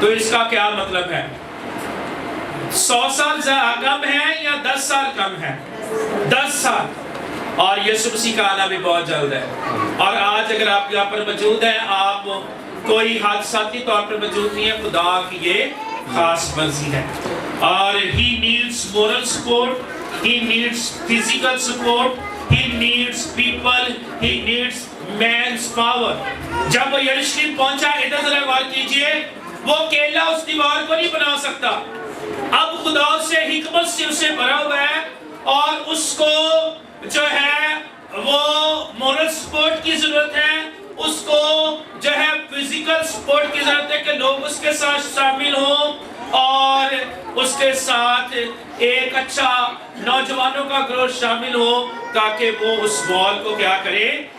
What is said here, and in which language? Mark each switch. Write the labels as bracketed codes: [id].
[ur] تو اس کا کیا مطلب ہے؟ 100 سال کم ہے یا 10 سال کم ہے؟ 10 سال. اور یسوع مسیح کا آنا بھی بہت جلد ہے. اور آج اگر آپ یہاں پر موجود ہیں، آپ کوئی حادثاتی طور پر موجود نہیں ہے، خدا کی یہ خاص مرضی ہے. [en] اور he needs moral support, he needs physical support, he needs people, he needs man's power. [ur] جب وہ یروشلم پہنچا، ادھر ذرا غور کیجئے، وہ اکیلا اس دیوار کو نہیں بنا سکتا. اب خدا سے حکمت سے اسے بھرا ہوا ہے، اور اس کو جو ہے وہ مورل سپورٹ کی ضرورت ہے، اس کو جو ہے فزیکل سپورٹ کی ضرورت ہے کہ لوگ اس کے ساتھ شامل ہوں، اور اس کے ساتھ ایک اچھا نوجوانوں کا گروہ شامل ہو تاکہ وہ اس وال کو کیا کرے؟